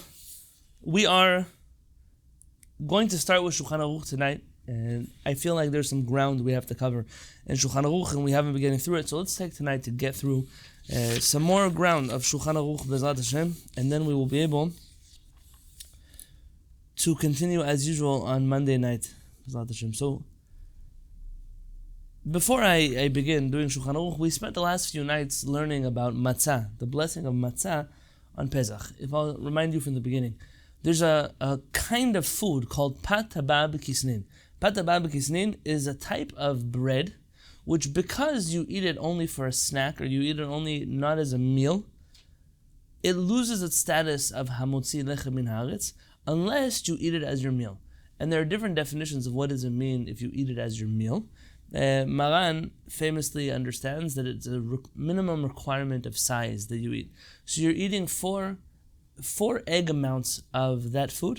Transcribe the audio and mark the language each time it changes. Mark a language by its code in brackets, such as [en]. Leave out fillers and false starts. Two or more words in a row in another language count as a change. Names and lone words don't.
[en] We are going to start with Shulchan Aruch tonight, and I feel like there's some ground we have to cover in Shulchan Aruch, and we haven't been getting through it, so let's take tonight to get through some more ground of Shulchan Aruch, [he] בעזרת השם, [en] and then we will be able to continue as usual on Monday night, [he] בעזרת השם. [en] So, before I begin doing Shulchan Aruch, we spent the last few nights learning about matzah, the blessing of matzah on Pesach. If I'll remind you from the beginning, there's a kind of food called [he] פת הבאה בכסנין. פת הבאה בכסנין [en] is a type of bread which, because you eat it only for a snack or you eat it only not as a meal, it loses its status of [he] המוציא לחם מן הארץ [en] unless you eat it as your meal. And there are different definitions of what does it mean if you eat it as your meal. Maran famously understands that it's a minimum requirement of size that you eat. So you're eating four egg amounts of that food.